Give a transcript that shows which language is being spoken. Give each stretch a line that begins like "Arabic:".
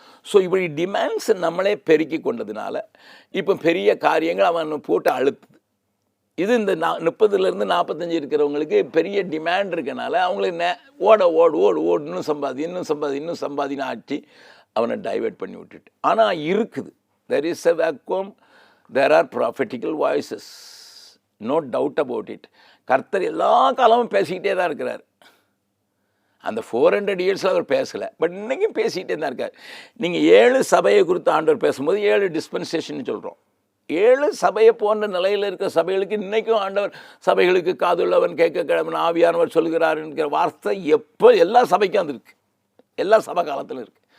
Tamil: So இப்படி demands நம்மளே பெருக்கி கொண்டதுனால இப்போ பெரிய காரியங்கள் அவன் போட்டு அழுத்துது. இது இந்த 30லேருந்து 45 இருக்கிறவங்களுக்கு பெரிய டிமாண்ட் இருக்கனால அவங்களுக்கு ஓடு இன்னும் சம்பாதின்னு ஆட்டி அவனை டைவெர்ட் பண்ணி விட்டுட்டு. ஆனால் இருக்குது,
English: there is a vacuum, there are prophetical voices, no doubt about it.
Tamil: கர்த்தர் எல்லா காலமும் பேசிக்கிட்டே தான் இருக்கிறார். அந்த 400 இயர்ஸில் அவர் பேசலை, பட் இன்றைக்கும் பேசிக்கிட்டே தான் இருக்கார். நீங்கள் 7 சபையை குறித்து ஆண்டவர் பேசும்போது 7 டிஸ்பென்சேஷன் சொல்கிறோம். 7 சபையை போன்ற நிலையில் இருக்கிற சபைகளுக்கு இன்றைக்கும் ஆண்டவர் சபைகளுக்கு காதுள்ளவன் கேட்க கிழவன் ஆவியானவர் சொல்கிறார் என்கிற வார்த்தை எப்போ எல்லா சபைக்கும் அது இருக்குது, எல்லா சபை காலத்தில் இருக்குது.